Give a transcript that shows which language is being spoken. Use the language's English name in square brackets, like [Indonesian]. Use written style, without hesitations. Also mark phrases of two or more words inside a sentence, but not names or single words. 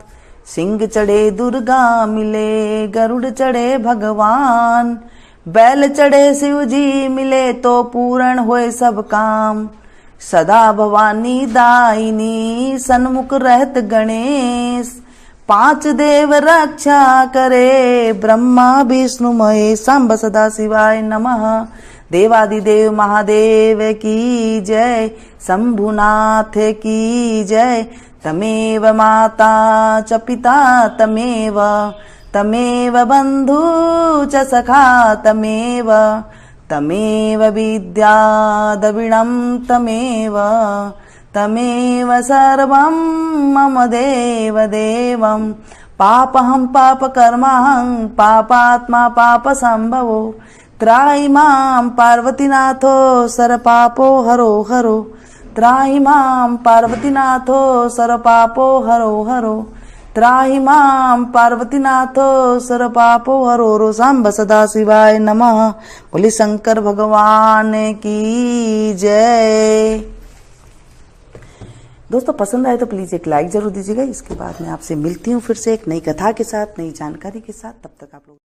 [Hindi] सिंह चढ़े दुर्गा मिले गरुड़ चढ़े भगवान। बैल चढ़े शिव जी मिले तो पूर्ण होए सब काम। सदा भवानी दायिनी सन्मुख रहत गणेश। पांच देव रक्षा करे ब्रह्मा विष्णु महेश। [Sanskrit] सांब सदा शिवाय नमः। [Hindi] देवादिदेव महादेव की जय। शंभुनाथ की जय। [Sanskrit] तमेव माता च पिता तमेव। तमेव बंधु च सखा तमेव। तमेव विद्या द्रविणं तमेव। तमेव सर्वं मम देव देवं। पापहं पापकर्महं पापात्मा पाप संभवो। त्राहि मां पार्वतीनाथो सर्वपापो हरो हरो। त्राहि मां पार्वतीनाथो सर्वपापो हरो हरो। त्राहि मां पार्वतीनाथो सर्वपापो हरो हरो। सांब सदा शिवाय नमः। [Hindi] बोले शंकर भगवान की जय। दोस्तों पसंद आए तो प्लीज एक लाइक जरूर दीजिएगा। इसके बाद मैं आपसे मिलती हूँ फिर से एक नई कथा के साथ नई जानकारी के साथ। तब तक आप लोग